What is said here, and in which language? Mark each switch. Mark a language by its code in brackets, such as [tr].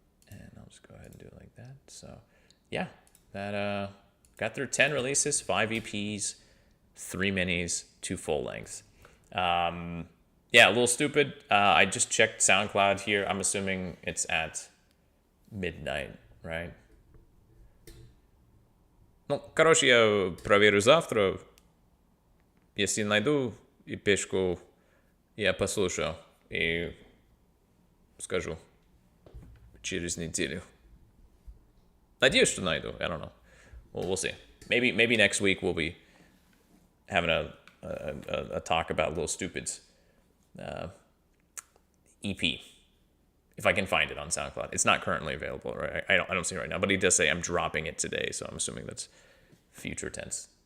[en] And I'll just go ahead and do it like that. So, yeah, that got through 10 releases, 5 EPs, 3 minis, 2 full lengths. Yeah, a little stupid. I just checked SoundCloud here. I'm assuming it's at midnight, right? [ru] Ну, короче, я проверю завтра. Если найду эпишку, я послушаю и скажу через неделю. Надеюсь, что найду. [en] I don't know. Well, we'll see. Maybe next week we'll be having a talk about Little Stupid's EP, if I can find it on SoundCloud. It's not currently available, right? I don't see it right now, but he does say I'm dropping it today, so I'm assuming that's future tense.